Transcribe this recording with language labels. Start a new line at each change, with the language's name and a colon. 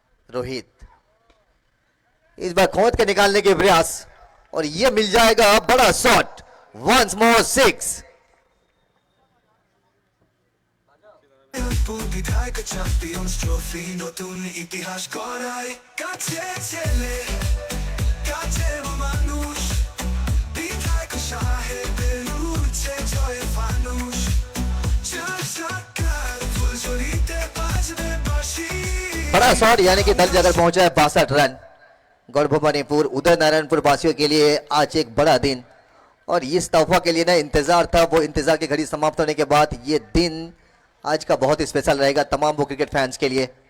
Hindi: रोहित इस बार खोद के निकालने के प्रयास, और ये मिल जाएगा बड़ा शॉट, वंस मोर 6।
Bangla: বিধায়ক চ্যাম্পিয়ন্স ট্রফি নতুন ইতিহাস গড়ায়, কাছে ছেলে কাছে মানুষ বিধায়ক সাহেবের উঠে জয়ের ফানুষ, চার চাকার ফুলঝুরিতে বাজবে বাঁশি।
Hindi: बड़ा शॉट, यानी कि दल जगह पहुंचा है 62 रन। गढ़ भवानीपुर उदय नारायणपुर वासियों के लिए आज एक बड़ा दिन, और इस तोहफा के लिए ना इंतजार था, वो इंतजार की घड़ी समाप्त होने के बाद ये दिन आज का बहुत ही स्पेशल रहेगा तमाम वो क्रिकेट फैंस के लिए।